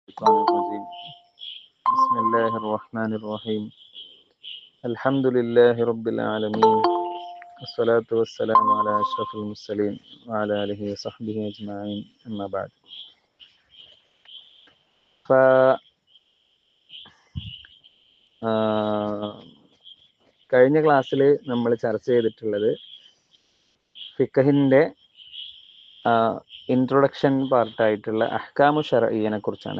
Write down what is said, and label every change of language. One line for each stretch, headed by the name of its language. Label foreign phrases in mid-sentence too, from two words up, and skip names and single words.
Arabic: الشيطان الرجيم بسم الله الرحمن الرحيم الحمد لله رب العالمين والصلاة والسلام على أشرف المرسلين وعلى آله وصحبه أجمعين أما بعد
Malayalam: കഴിഞ്ഞ ക്ലാസ്സിൽ നമ്മൾ ചർച്ച ചെയ്തിട്ടുള്ളത് ഫിഖഹിൻ്റെ ഇൻട്രൊഡക്ഷൻ പാർട്ടായിട്ടുള്ള അഹ്കാമു ശർഈനെ കുറിച്ചാണ്.